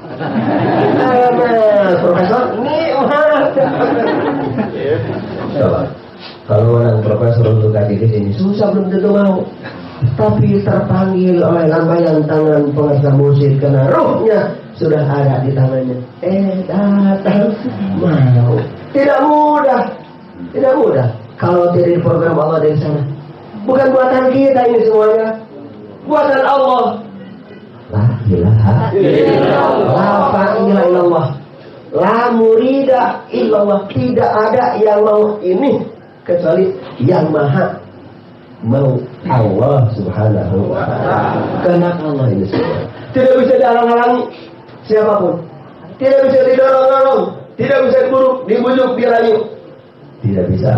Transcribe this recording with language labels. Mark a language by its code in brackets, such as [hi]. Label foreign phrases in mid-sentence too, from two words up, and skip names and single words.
[id] Profesor ini coba kalau orang profesor untuk gaji di sini susah belum tentu mau, tapi terpanggil oleh lambaian tangan pengasah musik karena ruhnya sudah ada di tangannya. Datang mau, tidak mudah, tidak mudah kalau tidak di program Allah dari sana. Bukan buatan kita ini semuanya, buatan Allah. [ar] La ilaha illallah, la ilaha illallah, la murida illallah. [id] Tidak ada yang mau ini kecuali yang maha mau, [ar] Allah subhanahu wa ta'ala. [id] Karena Allah ini semua tidak bisa dihalang-halangi siapapun, tidak bisa didorong-dorong, tidak bisa dibujuk, dirayu, tidak bisa.